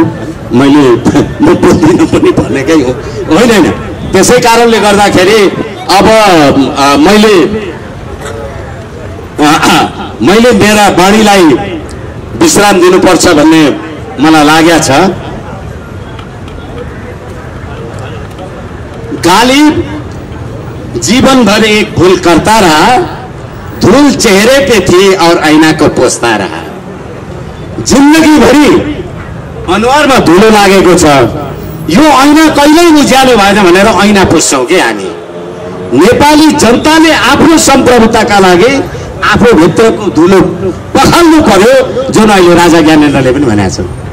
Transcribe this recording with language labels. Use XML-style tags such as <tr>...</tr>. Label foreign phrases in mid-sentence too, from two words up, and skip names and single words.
<ne>मैले म बोल्दिनँ पनि भनेकै हो, होइन। त्यसै कारणले गर्दाखेरि अब मैले मेरा बाणीलाई विश्राम दिनुपर्छ भन्ने मलाई लागेको छ।</ne> <hi>गालिब जीवन भर एक भूल करता रहा, धूल चेहरे पे थी और ऐना को पोछता रहा।</hi> <ne>जिंदगी भरी अनुहारमा धुलो लागेको छ, यो ऐना कहिल्यै उज्यालो भएन भनेर ऐना पुच्छौँ के हामी। नेपाली जनताले आफ्नो सम्प्रभुताका लागि आफू भित्रको धुलो पखाल्नु पर्यो, जुन अहिले राजा ज्ञानेन्द्रले पनि भनेका छन्।</ne>